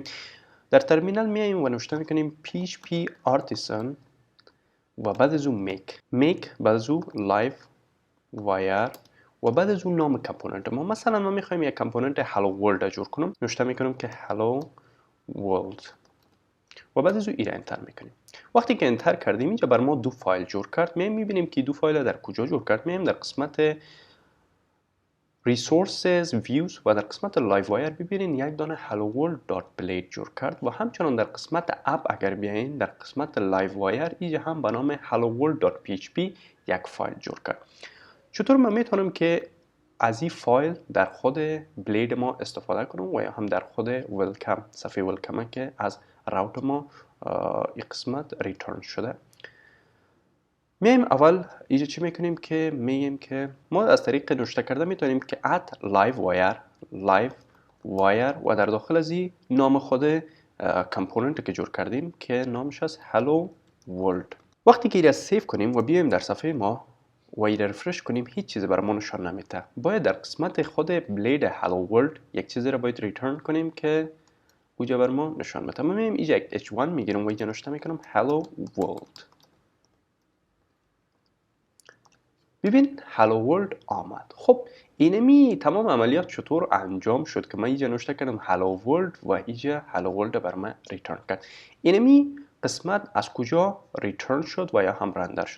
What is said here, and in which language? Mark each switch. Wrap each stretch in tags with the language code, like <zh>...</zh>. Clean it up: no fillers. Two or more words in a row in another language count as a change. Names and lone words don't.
<fa>در ترمینال میایم و نوشته میکنیم</fa> <en>php artisan</en> <fa>و بعد از اون میک بعد از اون لایو وایر و بعد از اون نام کامپوننت ما. مثلا ما میخوایم یک کامپوننت</fa> <en>hello world</en> <fa>جور کنم، نوشته میکنم که</fa> <en>hello world</en> <fa>و بعد از اون ایره انتر میکنیم. وقتی که انتر کردیم اینجا بر ما دو فایل جور کرد. میبینیم که دو فایل در کجا جور کرد. میایم در قسمت</fa> <en>resources views</en> <fa>و در قسمت لایو وایر ببینین یک دانه</fa> <en>hello world.blade</en> <fa>جور کرد و همچنان در قسمت اپ اگر بیاین در قسمت لایو وایر اینجا هم به نام</fa> <en>hello world.php</en> <fa>یک فایل جور کرد. چطور من میتونم که از این فایل در خود بلید ما استفاده کنم و یا هم در خود ویلکام صفحه ویلکام که از راوت ما این قسمت ریترن شده. میایم اول اینجا چی میکنیم که میگیم که ما از طریق نوشته کرده میتونیم که لایو وایر و در داخل از این نام خود کامپوننت که جور کردیم که نامش از</fa> <en>hello world.</en> <fa>وقتی که این را سیو کنیم و بیایم در صفحه ما و این را رفرش کنیم، هیچ چیزی برای ما نشان نمیده. باید در قسمت خود بلید</fa> <en>hello world</en> <fa>یک چیزی را باید ریترن کنیم که اونجا بر ما نشان میده. ما میایم اینجا یک h1 میگیرم و اینجا نوشته میکنم</fa> <en>hello world.</en> <fa>ببین</fa> <en>hello world</en> <fa>آمد. خب اینمی تمام عملیات چطور انجام شد که من اینجا نوشته کردم</fa> <en>hello world</en> <fa>و اینجا</fa> <en>hello world</en> <fa>بر من ریترن کرد. اینمی قسمت از کجا ریترن شد و یا هم رندر شد؟</fa>